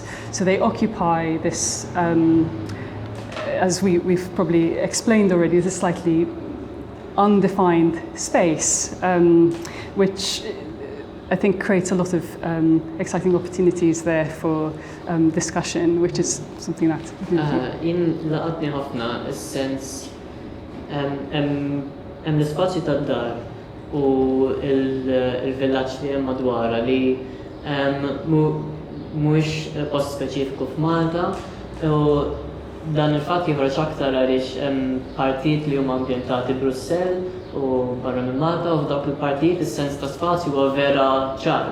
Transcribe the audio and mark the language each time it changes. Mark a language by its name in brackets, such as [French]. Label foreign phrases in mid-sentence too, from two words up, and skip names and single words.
[English] So they occupy this, as we've probably explained already, this slightly undefined space, which I think creates a lot of exciting opportunities there for discussion, which is something that... [Maltese] In laqatni ħafna is-sens hemm l-ispazju tad-dar u il-villaġġ li hemm madwarha li mhuwiex post speċifiku f'Malta u dan il-fatt joħroġ aktar għaliex hemm partijiet li huma ambjentati Brussell u barra minn Malta u f'dawk il-partijiet is-sens ta' spazju huwa vera ċar.